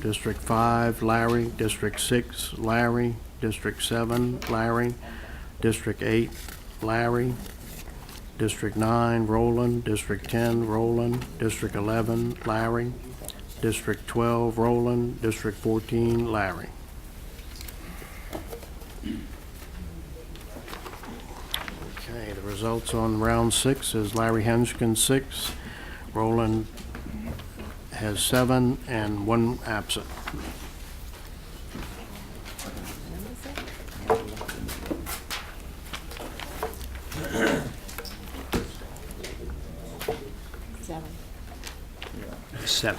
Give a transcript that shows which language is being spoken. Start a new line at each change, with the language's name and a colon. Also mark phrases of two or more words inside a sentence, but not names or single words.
English: District 5, Larry. District 6, Larry. District 7, Larry. District 8, Larry. District 9, Roland. District 10, Roland. District 11, Larry. District 12, Roland. District 14, Larry. Okay, the results on round 6 is Larry Henskin 6, Roland has 7, and 1 absent. Seven.